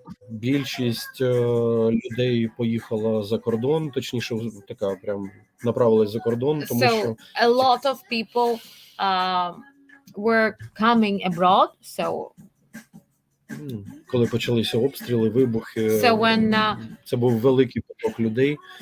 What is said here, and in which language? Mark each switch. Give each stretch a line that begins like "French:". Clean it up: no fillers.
Ukrainian: Більшість людей поїхала за кордон, точніше, така прям направилась за кордон, тому
English: So
Ukrainian: що
English: a lot of people were coming abroad. So
Ukrainian: коли почалися обстріли, вибухи,
English: So when,
Ukrainian: це був великий поток людей.